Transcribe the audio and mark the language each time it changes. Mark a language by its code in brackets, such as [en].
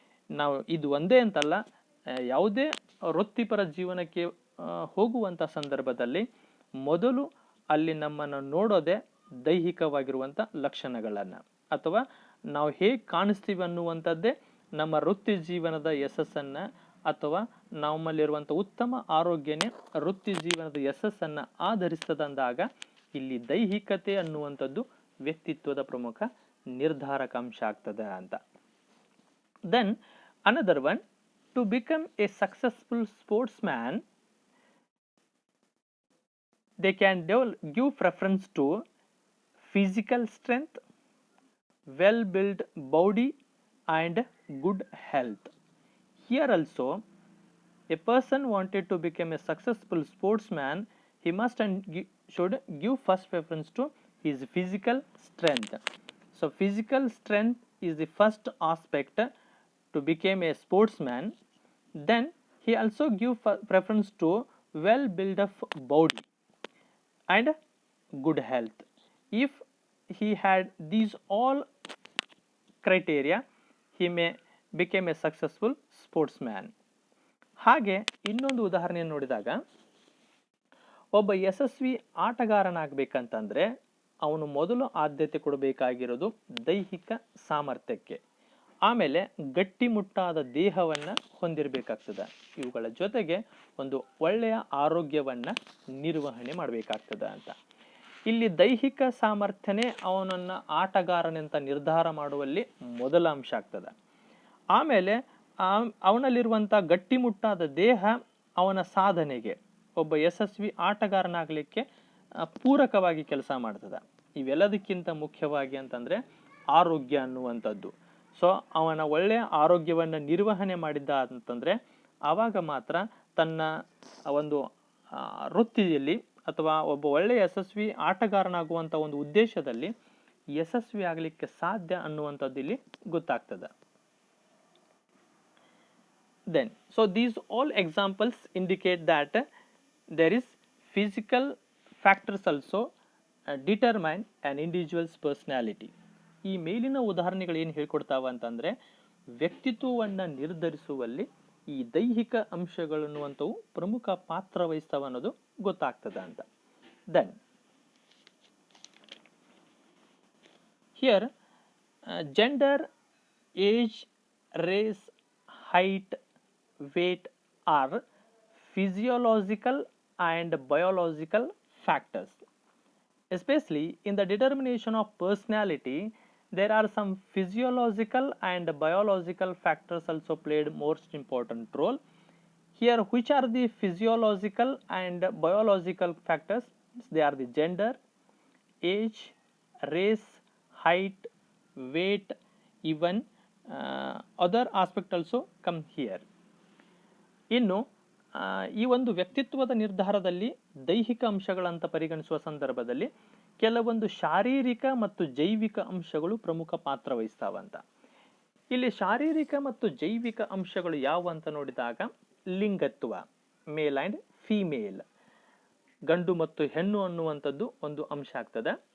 [kn] ನಾವು ಇದು ಒಂದೇ ಅಂತಲ್ಲ, ಯಾವುದೇ ವೃತ್ತಿಪರ ಜೀವನಕ್ಕೆ ಹೋಗುವಂಥ ಸಂದರ್ಭದಲ್ಲಿ ಮೊದಲು ಅಲ್ಲಿ ನಮ್ಮನ್ನು ನೋಡೋದೇ ದೈಹಿಕವಾಗಿರುವಂಥ ಲಕ್ಷಣಗಳನ್ನು, ಅಥವಾ ನಾವು ಹೇಗೆ ಕಾಣಿಸ್ತೀವಿ ಅನ್ನುವಂಥದ್ದೇ ನಮ್ಮ ವೃತ್ತಿ ಜೀವನದ ಯಶಸ್ಸನ್ನು, ಅಥವಾ ನಮ್ಮಲ್ಲಿರುವಂಥ ಉತ್ತಮ ಆರೋಗ್ಯನೇ ವೃತ್ತಿ ಜೀವನದ ಯಶಸ್ಸನ್ನು ಆಧರಿಸ್ತದಂದಾಗ ಇಲ್ಲಿ ದೈಹಿಕತೆ ಅನ್ನುವಂಥದ್ದು ವ್ಯಕ್ತಿತ್ವದ ಪ್ರಮುಖ ನಿರ್ಧಾರಕಾಂಶ ಆಗ್ತದೆ ಅಂತ. [en] Then another one, to become a successful sportsman, they can give preference to physical strength, well-built body and good health. Here also, a person wanted to become a successful sportsman, he must and should give first preference to his physical strength. So physical strength is the first aspect to become a sportsman. Then he also give preference to well built up body and good health. If he had these all criteria, he may become a successful sportsman. [kn] ಹಾಗೆ ಇನ್ನೊಂದು ಉದಾಹರಣೆಯನ್ನು ನೋಡಿದಾಗ, ಒಬ್ಬ ಯಶಸ್ವಿ ಆಟಗಾರನಾಗಬೇಕಂತಂದರೆ ಅವನು ಮೊದಲು ಆದ್ಯತೆ ಕೊಡಬೇಕಾಗಿರೋದು ದೈಹಿಕ ಸಾಮರ್ಥ್ಯಕ್ಕೆ, ಆಮೇಲೆ ಗಟ್ಟಿಮುಟ್ಟಾದ ದೇಹವನ್ನು ಹೊಂದಿರಬೇಕಾಗ್ತದೆ. ಇವುಗಳ ಜೊತೆಗೆ ಒಂದು ಒಳ್ಳೆಯ ಆರೋಗ್ಯವನ್ನು ನಿರ್ವಹಣೆ ಮಾಡಬೇಕಾಗ್ತದೆ ಅಂತ. ಇಲ್ಲಿ ದೈಹಿಕ ಸಾಮರ್ಥ್ಯನೇ ಅವನನ್ನು ಆಟಗಾರನೆಂತ ನಿರ್ಧಾರ ಮಾಡುವಲ್ಲಿ ಮೊದಲ ಅಂಶ ಆಗ್ತದೆ. ಆಮೇಲೆ ಅವನಲ್ಲಿರುವಂಥ ಗಟ್ಟಿಮುಟ್ಟಾದ ದೇಹ ಅವನ ಸಾಧನೆಗೆ, ಒಬ್ಬ ಯಶಸ್ವಿ ಆಟಗಾರನಾಗಲಿಕ್ಕೆ ಪೂರಕವಾಗಿ ಕೆಲಸ ಮಾಡ್ತದೆ. ಇವೆಲ್ಲದಕ್ಕಿಂತ ಮುಖ್ಯವಾಗಿ ಅಂತಂದರೆ ಆರೋಗ್ಯ ಅನ್ನುವಂಥದ್ದು. ಸೊ ಅವನ ಒಳ್ಳೆಯ ಆರೋಗ್ಯವನ್ನು ನಿರ್ವಹಣೆ ಮಾಡಿದ್ದ ಅಂತಂದರೆ ಆವಾಗ ಮಾತ್ರ ತನ್ನ ಒಂದು ವೃತ್ತಿಯಲ್ಲಿ ಅಥವಾ ಒಬ್ಬ ಒಳ್ಳೆಯ ಯಶಸ್ವಿ ಆಟಗಾರನಾಗುವಂಥ ಒಂದು ಉದ್ದೇಶದಲ್ಲಿ ಯಶಸ್ವಿ ಆಗಲಿಕ್ಕೆ ಸಾಧ್ಯ ಅನ್ನುವಂಥದ್ದು ಇಲ್ಲಿ ಗೊತ್ತಾಗ್ತದೆ. [en] Then, so these all examples indicate that there is physical factors also determine an individual's personality. [kn] ಈ ಮೇಲಿನ ಉದಾಹರಣೆಗಳು ಏನು ಹೇಳ್ಕೊಡ್ತಾವ ಅಂತಂದರೆ ವ್ಯಕ್ತಿತ್ವವನ್ನು ನಿರ್ಧರಿಸುವಲ್ಲಿ ಈ ದೈಹಿಕ ಅಂಶಗಳು ಅನ್ನುವಂಥವು ಪ್ರಮುಖ ಪಾತ್ರ ವಹಿಸ್ತಾವ ಅನ್ನೋದು ಗೊತ್ತಾಗ್ತದೆ ಅಂತ. [en] Then here gender, age, race, height, weight are physiological and biological factors. Especially in the determination of personality, there are some physiological and biological factors also played most important role. Here, which are the physiological and biological factors? They are the gender, age, race, height, weight, even other aspect also come here. [kn] ಇನ್ನು ಈ ಒಂದು ವ್ಯಕ್ತಿತ್ವದ ನಿರ್ಧಾರದಲ್ಲಿ ದೈಹಿಕ ಅಂಶಗಳಂತ ಪರಿಗಣಿಸುವ ಸಂದರ್ಭದಲ್ಲಿ ಕೆಲವೊಂದು ಶಾರೀರಿಕ ಮತ್ತು ಜೈವಿಕ ಅಂಶಗಳು ಪ್ರಮುಖ ಪಾತ್ರ ವಹಿಸ್ತಾವಂತ. ಇಲ್ಲಿ ಶಾರೀರಿಕ ಮತ್ತು ಜೈವಿಕ ಅಂಶಗಳು ಯಾವ ಅಂತ ನೋಡಿದಾಗ ಲಿಂಗತ್ವ, [en] male and female, [kn] ಗಂಡು ಮತ್ತು ಹೆಣ್ಣು ಅನ್ನುವಂಥದ್ದು ಒಂದು ಅಂಶ ಆಗ್ತದೆ.